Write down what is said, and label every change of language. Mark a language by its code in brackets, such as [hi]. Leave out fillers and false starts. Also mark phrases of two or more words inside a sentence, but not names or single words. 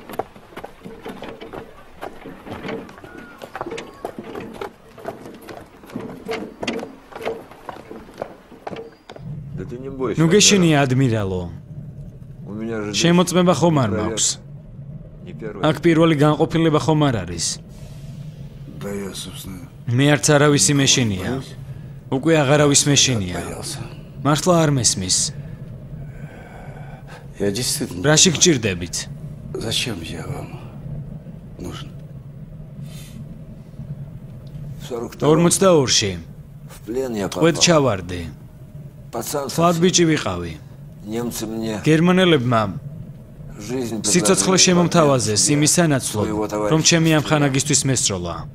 [ka] ნუ გეშინია ადმირალო. შემოწმება ხომ არ მაქვს. აქ პირველი განყოფილება ხომ არ არის. მე არც არავისი მეშინია. უკვე აღარავის მეშინია. მართლა არ მესმის. [ru] Я действительно... [ka] რაში გჭირდებით? [ru] Зачем я вам нужен? [ka] 42-ში. ტყვედ ჩავარდი. თვად ბიჭი ვიყავი. გერმანელებმა სიცოცხლე შემომთავაზეს იმის სანაცვლოდ, რომ ჩემი ამ ხანაგისთვის მესროლა.